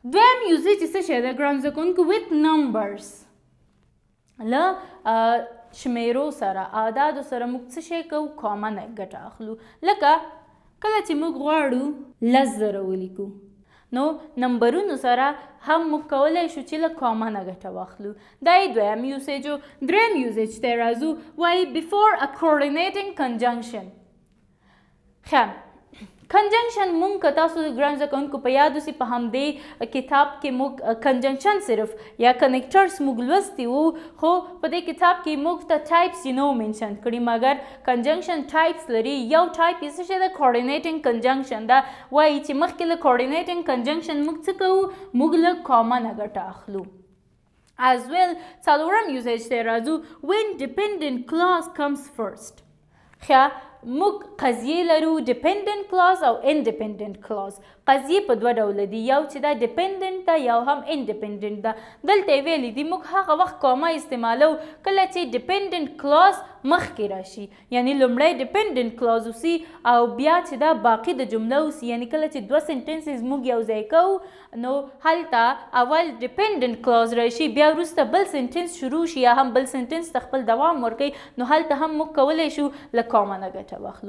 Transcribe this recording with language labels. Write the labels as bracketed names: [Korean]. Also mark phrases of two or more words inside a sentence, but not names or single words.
[Pashto] دویم یوزیج څه شی ده ګران زده کوونکو [English] with numbers [Pashto] له شمیرو سره اعدادو سره موږ څه شی کوو کاما نه ګټه اخلو. لکه کله چې موږ غواړو 10,000 ولیکو نو نمبرونو سره هم موږ کولی شو چې له کاما نه ګټه واخلو. دا یې دویم یوزیج و. دریم یوزیج ته راځو وایي [English] before a coordinating conjunction. [Pashto] ښه کنجنکشن مونږ که تاسو ګران زده کوونکو په یاد وسي په همدې کتاب کې موږ کنجنکشن صرف یا کنیکټرز موږ لوستي وو خو په دې کتاب کې موږ ته ټایپس یې نو منشن کړي مګر کنجنکشن ټایپس لري. یو ټایپ یې څه شی ده [English] coordinating conjunction [Pashto] ده وایي چې مخکې له [English] coordinating conjunction [Pashto] موږ څه کوو موږ له کاما نه ګټه اخلو. [English] as well [Pashto] څلورم یوزیج ته راځو [English] when dependent clause comes first. [Pashto] ښه موږ قضیې لرو [English] dependent clause [Pashto] او [English] independent clause. [Pashto] قضیې په دوه ډوله دي یو چې دا ډیپینډنټ ده یو هم انډیپینډنټ ده. دلته یې ویلي دي موږ هغه وخت کاما استعمالو کله چې [English] dependent clause [Pashto] مخکې راشي یعنی لومړی [English] dependent clause [Pashto] وسي او بیا چې دا باقي د جمله وسي یعنی کله چې دوه سنټنسز موږ یو ځای کوو نو هلته اول [English] dependent clause [Pashto] راشي بیا وروسته بل سنټنس شروع شي یا هم بل سنټنس ته خپل دوام ورکوي نو هلته هم موږ کولی شو له کاما نه ګټه واخلو.